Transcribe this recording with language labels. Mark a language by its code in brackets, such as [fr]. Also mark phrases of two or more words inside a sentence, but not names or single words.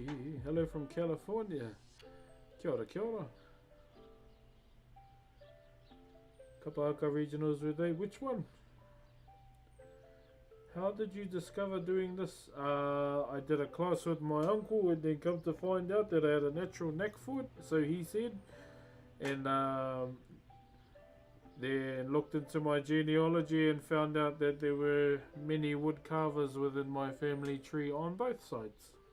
[en] Hello from California. [mi] Kia ora, kia ora. [en] Kapahaka Regionals with a which one? How did you discover doing this? I did a class with my uncle and then come to find out that I had a natural knack for it, so he said. And then looked into my genealogy and found out that there were many wood carvers within my family tree on both sides.